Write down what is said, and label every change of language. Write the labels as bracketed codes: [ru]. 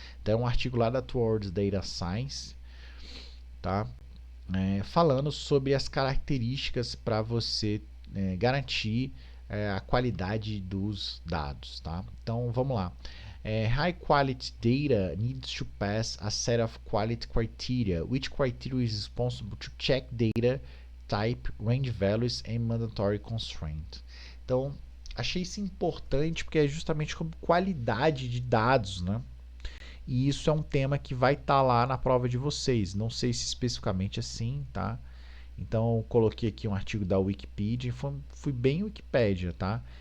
[pt] Então, um artigo lá da Towards Data Science, tá? Falando sobre as características para você garantir a qualidade dos dados, tá? Então, vamos lá. [en] High quality data needs to pass a set of quality criteria, which criteria is responsible to check data type, range values and mandatory constraint. [pt] Então, achei isso importante porque é justamente sobre qualidade de dados, né? E isso é um tema que vai estar lá na prova de vocês. Não sei se especificamente assim, tá? Então, eu coloquei aqui um artigo da Wikipedia, fui bem Wikipedia, tá?